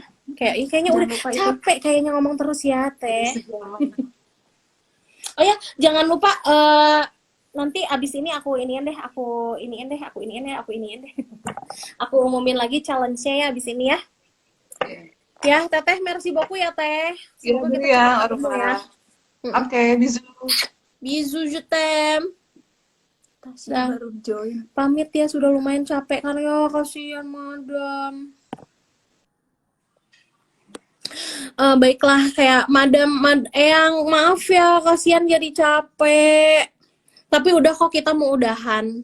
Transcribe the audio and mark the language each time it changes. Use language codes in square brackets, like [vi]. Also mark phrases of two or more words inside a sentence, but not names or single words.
[id] Kayaknya udah capek kayaknya ngomong terus ya, Teh. Oh ya, jangan lupa nanti abis ini aku iniin deh. Aku umumin lagi challenge-nya ya abis ini ya. Ya, Teteh, [fr] merci beaucoup [id] ya, Teh. Semoga kita ketemu ya. Oke, bisous. [fr] Bisous, je t'aime. [id] Baru join. Pamit ya, sudah lumayan capek kan ya, kasihan madam. Baiklah, kayak madam Eyang, maaf ya, kasihan jadi capek. Tapi udah kok, kita mau udahan.